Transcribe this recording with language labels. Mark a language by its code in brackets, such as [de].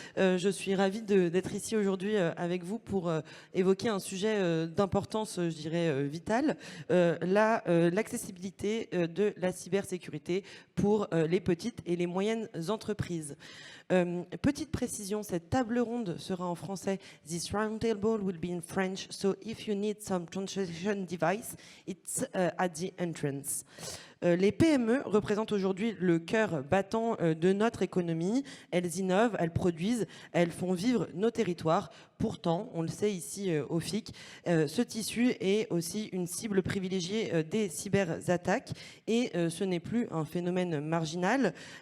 [fr] Je suis ravie d'être ici aujourd'hui avec vous pour évoquer un sujet d'importance, je dirais, vitale, l'accessibilité de la cybersécurité pour les petites et les moyennes entreprises. Petite précision, cette table ronde sera en français. [en] This roundtable will be in French, so if you need some translation device, it's at the entrance. [fr] Les PME représentent aujourd'hui le cœur battant de notre économie. Elles innovent, elles produisent, elles font vivre nos territoires. Pourtant, on le sait ici au FIC, ce tissu est aussi une cible privilégiée des cyberattaques et ce n'est plus un phénomène marginal.